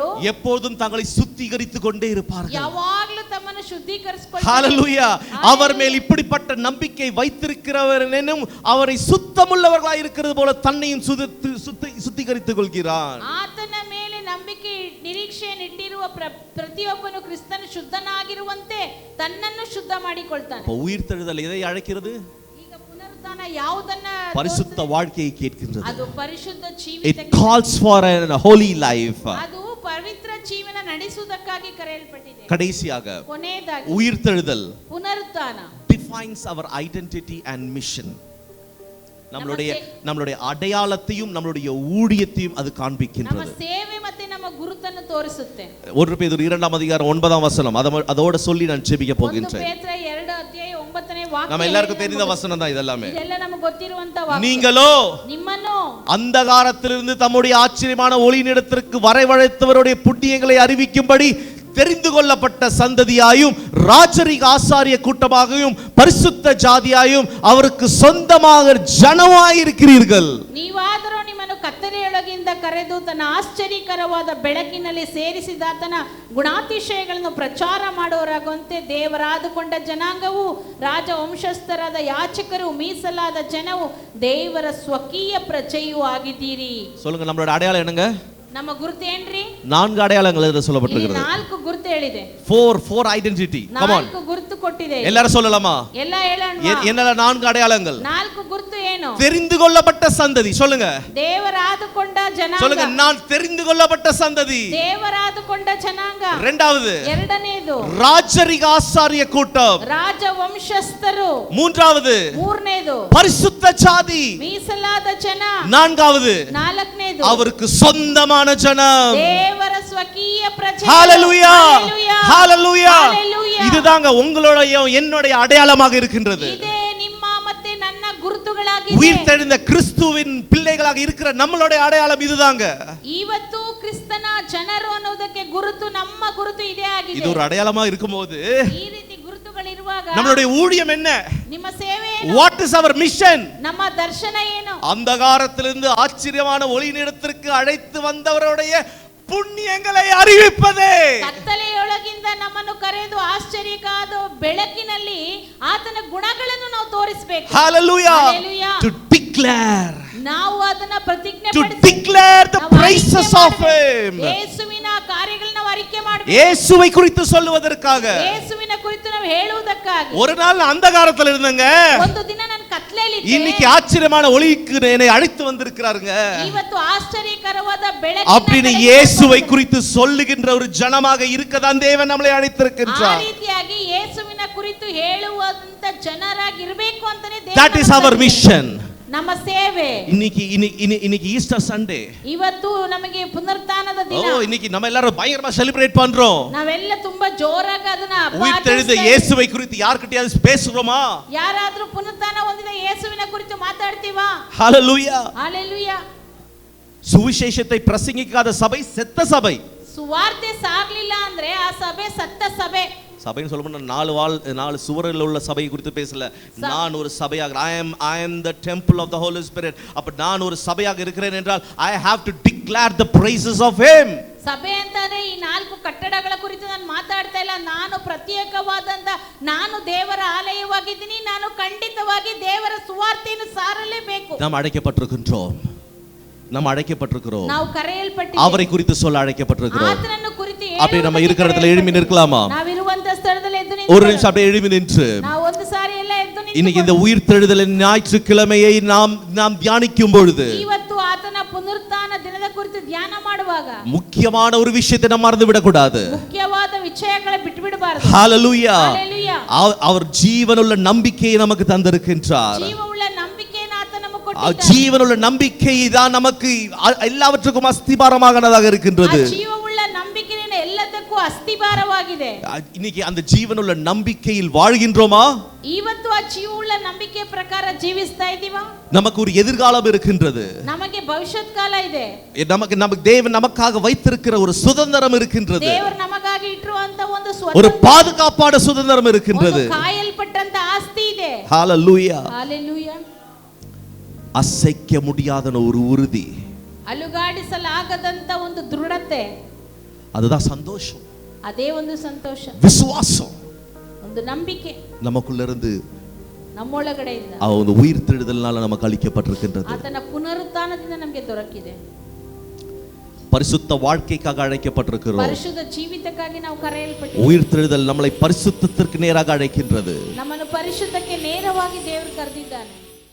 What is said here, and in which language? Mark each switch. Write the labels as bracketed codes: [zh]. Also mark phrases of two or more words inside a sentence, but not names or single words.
[ta] எப்போதும் தங்களை சுத்திகரித்துக் கொண்டே இருப்பார்கள். [kn] ಯಾವಾಗಲೂ ತಮ್ಮನ್ನು ಶುದ್ಧೀಕರಿಸಿಕೊಳ್ಳುತ್ತಾರೆ. [ta] ஹalleluya. அவர் மேல் இப்படிப்பட்ட நம்பிக்கை வைத்திருக்கிறவரெனும் அவரை சுத்தமுள்ளவர்களாய் இருக்கிறது போல தன்னையும் சுத்திகரித்துக் கொள்கிறார். [kn] ಆತನ ಮೇಲೆ ನಂಬಿಕೆ ನಿರೀಕ್ಷೆಯನ್ನು ಇಟ್ಟಿರುವ ಪ್ರತಿಯೊಬ್ಬನು ಕ್ರಿಸ್ತನು ಶುದ್ಧನಾಗಿರುವಂತೆ ತನ್ನನ್ನು ಶುದ್ಧ ಮಾಡಿಕೊಳ್ತಾನೆ. [ta] உயிர்த்தெழுதல் எதை அழைக்கிறது? [kn] ಈಗ ಪುನರುತ್ಥಾನ ಯಾವುದನ್ನ? [ta] பரிசுத்த வாழ்க்கையை கேட்கின்றது. [kn] ಅದು ಪರಿಶುದ್ಧ ಜೀವಿತ. [en] It calls for a holy life. [kn] ಅದು ಪವಿತ್ರ ಜೀವನ ನಡೆಸುವುದಕ್ಕಾಗಿ ಕರೆಯಲ್ಪಟ್ಟಿದೆ. [ta] கடைசியாக [kn] ಕೊನೆಯದಾಗಿ [ta] உயிர்த்தெழுதல் [kn] ಪುನರುತ್ಥಾನ [en] defines our identity and mission. [ta] நம்மளுடைய அடையாளத்தையும் நம்மளுடைய ஊழியத்தையும் அது [kn] ನಮ್ಮ [ta] காண்பிக்கின்றது. [kn] ಸೇವೆ ಮತ್ತೆ ನಮ್ಮ ಗುರುತನ್ನು ತೋರಿಸುತ್ತೆ. [ta] 1 பேதுரு 2ஆம் அதிகாரம் 9ஆம் வசனம் அதோட சொல்லி நான் ஜெபிக்க 1 போகின்றேன். [kn] ಪೇತ್ರ 2 ಅಧ್ಯಾಯ 9ನೇ ವಾಕ್ಯ. [ta] நம்ம எல்லாருக்கும் தெரிந்த வசனம் தான் இதெல்லாமே. [kn] ಇದೆಲ್ಲ ನಮಗೆ ಗೊತ್ತಿರುವಂತ ವಾಕ್ಯ. [ta] நீங்களோ [kn] ನಿಮ್ಮನ್ನು [ta] அந்தகாரத்திலிருந்து தம்முடைய ஆச்சரியமான ஒளியினிடத்திற்கு வரவழைத்தவருடைய புண்ணியங்களை அறிவிக்கும்படி தெரிந்து கொள்ளப்பட்ட சந்ததியாயும் ராஜரிக ஆசாரிய கூட்டமாகவும் பரிசுத்த ஜாதியாயும் அவருக்கு சொந்தமாக ஜனமாயிருக்கிறீர்கள். [kn] ನೀವಾದರೂ ನಿಮ್ಮನ್ನು ಕತ್ತಲೆಯೊಳಗಿಂದ ಕರೆದು ತನ್ನ ಆಶ್ಚರ್ಯಕರವಾದ ಬೆಳಕಿನಲ್ಲಿ ಸೇರಿಸಿದಾತನ ಗುಣಾತಿಶಯಗಳನ್ನು ಪ್ರಚಾರ ಮಾಡುವವರಾಗುವಂತೆ ದೇವರಾದುಕೊಂಡ ಜನಾಂಗವು, ರಾಜವಂಶಸ್ಥರಾದ ಯಾಚಕರು, ಮೀಸಲಾದ ಜನವು, ದೇವರ ಸ್ವಕೀಯ ಪ್ರಜೆಯೂ ಆಗಿದ್ದೀರಿ. [ta] சொல்லுங்க, நம்மளோட அடையாளம் என்னங்க? [kn] ನಮ್ಮ ಗುರುತು ಏನ್ರಿ? [ta] 4 ಅடையாளங்கள் என்று சொல்லப்பட்டிருக்கிறது. [kn] 4 ಗುರುತು ಹೇಳಿದೆ. 4 ಐಡೆಂಟಿಟಿ. [en] come on, [kn] 4 ಗುರುತು ಕೊಟ್ಟಿದೆ. [ta] எல்லாரும் சொல்லலாமா? [kn] ಎಲ್ಲ ಹೇಳೋಣ. [ta] என்னென்ன 4 அடையாளங்கள்? [kn] 4 ಗುರುತು ಏನು? [ta] தெரிந்து கொள்ளப்பட்ட சந்ததி. சொல்லுங்க, [kn] ದೇವರಾದುಕೊಂಡ ಜನಾಂಗ. [ta] சொல்லுங்க, நான் தெரிந்து கொள்ளப்பட்ட சந்ததி. [kn] ದೇವರಾದುಕೊಂಡ ಜನಾಂಗ. [ta] இரண்டாவது, [kn] ಎರಡನೇದು [ta] ராஜரிக ஆசாரிய கூட்டம். [kn] ರಾಜವಂಶಸ್ಥರು. [ta] மூன்றாவது, [kn] ಮೂರನೇದು [ta] பரிசுத்த ஜாதி. [kn] ಮೀಸಲಾದ ಜನ. [ta] நான்காவது, [kn] ನಾಲ್ಕನೇದು [ta] அவருக்கு சொந்தமான ஜனம். [kn] ದೇವರ ಸ್ವಕೀಯ ಪ್ರಜೆ. [ta] ஹalleluya, ஹalleluya. ஹalleluya. இதுதாங்க உங்களுடைய என்னுடைய அடையாளமாக இருக்கின்றது. [kn] இதே ನಿಮ್ಮ ಮತ್ತೆ ನನ್ನ ಗುರುತುಗಳಾಗಿದೆ. [ta] உயிர்த்தெழுந்த கிறிஸ்துவின் பிள்ளைகளாக இருக்கிற நம்மளுடைய அடையாளம் இதுதாங்க. [kn] ಇವತ್ತು ಕ್ರಿಸ್ತನ ಜನರು ಅನ್ನೋದಕ್ಕೆ ಗುರುತು, ನಮ್ಮ ಗುರುತು ಇದೇ ಆಗಿದೆ. [ta] இது ஒரு அடையாளமா இருக்கும்போது [kn] ಈ ರೀತಿ ಗುರುತುಗಳಿರುವಾಗ [ta] நம்மளுடைய ஊழியம் என்ன? [kn] ನಿಮ್ಮ ಸೇವೆ ಏನು? [en] What is our mission? [kn] ನಮ್ಮ ದರ್ಶನ ಏನು? [ta] அந்தகாரத்திலிருந்து ஆச்சரியமான ஒளியினிடத்திற்கு அழைத்து வந்தவருடைய புண்ணியங்களை அறிவிப்பதே. [kn] ಕತ್ತಲೆಯೊಳಗಿಂದ ನಮ್ಮನ್ನು ಕರೆದು ಆಶ್ಚರ್ಯಕಾದ ಬೆಳಕಿನಲ್ಲಿ ಆತನ ಗುಣಗಳನ್ನು ನಾವು ತೋರಿಸಬೇಕು. [en] Hallelujah. Hallelujah. To declare, [kn] ನಾವು ಅದನ್ನ ಪ್ರತಿಜ್ಞೆ [en] to declare the praises of him. [kn] ಯೇಸುವಿನ ಕಾರ್ಯಗಳನ್ನು ನಾವು ಅರಿಕೆ ಮಾಡಬೇಕು. [ta] இயேசுவை குறித்து சொல்லுவதற்காக. [kn] ಯೇಸುವಿನ ಕುರಿತು ನಾವು ಹೇಳುವುದಕ್ಕಾಗಿ. [ta] ஒரு நாள் அந்தகாரத்தில் இருந்தங்க, [kn] ಒಂದು ದಿನ ನಾನು ಕತ್ತಲೆಯಲ್ಲಿ ಇದ್ದೆ. [ta] இன்னைக்கு ஆச்சரியமான ஒளிக்கு என்னை அழைத்து வந்திருக்கிறாருங்க. [kn] ಇವತ್ತು ಆಶ್ಚರ್ಯಕರವಾದ [ta] அப்படின்னு இயேசுவை குறித்து சொல்லுகின்ற ஒரு ஜனமாக இருக்கதான் தேவன் நம்மளை அழைத்திருக்கின்றார். [kn] ಆ ರೀತಿಯಾಗಿ ಯೇಸುವಿನ ಕುರಿತು ಹೇಳುವಂತ ಜನರಾಗಿ ಇರಬೇಕು ಅಂತಾನೆ ದೇವರು. [en] That is our mission. [kn] ನಮ್ಮ ಸೇವೆ. [ta] இன்னைக்கு ஈஸ்டர் சண்டே. [kn] ಇವತ್ತು ನಮಗೆ ಪುನರುತ್ಥಾನದ ದಿನ. [ta] இன்னைக்கு நம்ம எல்லாரும் பயங்கரமா செலிப்ரேட் பண்றோம். [kn] ನಾವೆಲ್ಲ ತುಂಬಾ ಜೋರಾಗಿ ಅದನ್ನ [ta] உயிர்த்தெழுந்த இயேசுவை குறித்து யார்கிட்டயாவது பேசுறோமா? [kn] ಯಾರಾದ್ರೂ ಪುನರುತ್ಥಾನ ಹೊಂದಿದ ಯೇಸುವಿನ ಕುರಿತು ಮಾತಾಡ್ತೀವಾ? [ta] ஹalleluya. ஹalleluya. சுவிசேஷத்தை பிரசங்கிக்காத சபை செத்த சபை. ಸುವಾರ್ತೆ ಸಾಗಲಿಲ್ಲ ಅಂದ್ರೆ ಆ ಸಭೆ ಸತ್ತ ಸಭೆ. சபைன்னு சொல்லும்போது நாலு சுவரில் உள்ள சபையை குறித்து பேசல. நான் ஒரு சபையாக [en] I am the temple of the Holy Spirit. [ta] அப்ப நான் ஒரு சபையாக இருக்கிறேன் என்றால் [en] I have to declare the praises of him. [kn] ಸಭೆ ಅಂತಾನೆ ಈ 4 ಕಟ್ಟಡಗಳ ಕುರಿತು ನಾನು ಮಾತಾಡ್ತಾ ಇಲ್ಲ. ನಾನು ಪ್ರತ್ಯೇಕವಾದಂತ ನಾನು ದೇವರ ಆಲಯವಾಗಿದ್ದೀನಿ. ನಾನು ಖಂಡಿತವಾಗಿ ದೇವರ ಸುವಾರ್ತೆಯನ್ನು ಸಾರಲೇಬೇಕು. [ta] நாம் அழைக்கப்பட்டிருக்கிறோம். நாம் அழைக்கப்பட்டிருக்கிறோம். [kn] ನಾವು ಕರೆಯಲ್ಪಟ್ಟಿದ್ದೇವೆ. [ta] அவரை குறித்து சொல்ல அழைக்கப்பட்டிருக்கிறோம். [kn] ಆತನನ್ನು ಕುರಿತು [ta] அப்படியே நம்ம இருக்கிற இடத்துல எழும்பி நிற்கலாமா? [kn] ನಾವು ಇರುವಂತ ಸ್ಥಳದಲ್ಲಿ ಎದ್ದು ನಿಂತು [ta] ஒரு நிமிஷம் அப்படியே எழும்பி நின்று [kn] ನಾವು ಒಂದು ಸಾರಿ ಎಲ್ಲ ಎದ್ದು ನಿಂತು [ta] இன்னைக்கு இந்த உயிர்த்தெழுதலின் ஞாயிற்றுக்கிழமையை நாம் தியானிக்கும் பொழுது [kn] ಇವತ್ತು ಆತನ ಪುನರುತ್ಥಾನ ದಿನದ ಕುರಿತು ಧ್ಯಾನ ಮಾಡುವಾಗ [ta] முக்கியமான ஒரு விஷயத்தை நம்ம மறந்து விட கூடாது. [kn] ಮುಖ್ಯವಾದ ವಿಷಯங்களை ಬಿಟ್ಟು ಬಿಡಬಾರದು. [ta] ஹalleluya. ஹalleluya. அவர் ஜீவனுள்ள நம்பிக்கையை நமக்கு தந்திருக்கின்றார். [kn] ಜೀವವುಳ್ಳ ನಂಬಿಕೆಯನ್ನು ಆತ ನಮಗೆ ಕೊಟ್ಟಿದ್ದಾನೆ. [ta] ஜீவனுள்ள நம்பிக்கை தான் நமக்கு எல்லாவற்றுக்கும் அஸ்திபாரமானதாக இருக்கின்றது. [kn] ಜೀವವುಳ್ಳ ನಂಬಿಕೆಯೇ ಎಲ್ಲದಕ್ಕೂ ಅಸ್ತಿಭಾರವಾಗಿದೆ. [ta] இன்னைக்கு அந்த ஜீவனுள்ள நம்பிக்கையில் வாழ்கின்றோமா? [kn] ಇವತ್ತು ಆ ಜೀವವುಳ್ಳ ನಂಬಿಕೆ ಪ್ರಕಾರ ಜೀವಿಸ್ತಾ ಇದೀವಾ? [ta] நமக்கு ஒரு எதிர்காலம் இருக்கின்றது. [kn] ನಮಗೆ ಭವಿಷ್ಯತ್ ಕಾಲ ಇದೆ. [ta] நமக்கு தேவன் நமக்காக வைத்திருக்கிற ஒரு சுதந்திரம் இருக்கின்றது. [kn] ದೇವರು ನಮಗಾಗಿ ಇಟ್ಟಿರುವಂತ ಒಂದು [ta] ஒரு பாதுகாப்பான சுதந்திரம் இருக்கின்றது. [kn] ಕಾಯಲ್ಪಟ್ಟಂತ ಆಸ್ತಿ ಇದೆ. [ta] ஹalleluya. ஹalleluya. அசைக்க முடியாத ஒரு உறுதி, [kn] ಅಲುಗಾಡಿಸಲಾಗದಂತ ಒಂದು ದೃಢತೆ, [ta] அதுதான் சந்தோஷம். [kn] ಅದೇ ಒಂದು ಸಂತೋಷ, [ta] விசுவாசம், [kn] ಒಂದು ನಂಬಿಕೆ [ta] நமக்குள்ள இருந்து [kn] ನಮ್ಮೊಳಗಡೆ ಇದೆ. [ta] அந்த உயிர்த்தெழுதல்னால நமக்கு அளிக்கப்பட்டிருக்கின்றது. [kn] ಆತನ ಪುನರುತ್ಥಾನದಿಂದ ನಮಗೆ ದೊರಕಿದೆ. [ta] பரிசுத்த வாழ்க்கைக்காக அழைக்கப்பட்டிருக்கிறோம். [kn] ಪರಿಶುದ್ಧ ಜೀವಿತಕ್ಕಾಗಿ ನಾವು ಕರೆಯಲ್ಪಟ್ಟಿದ್ದೇವೆ. [ta] உயிர்த்தெழுதல் நம்மளை பரிசுத்தத்திற்கு நேராக அழைக்கின்றது. [kn] ನಮ್ಮನ್ನು ಪರಿಶುದ್ಧಕ್ಕೆ ನೇರವಾಗಿ ದೇವರು ಕರೆದಿದ್ದಾನೆ.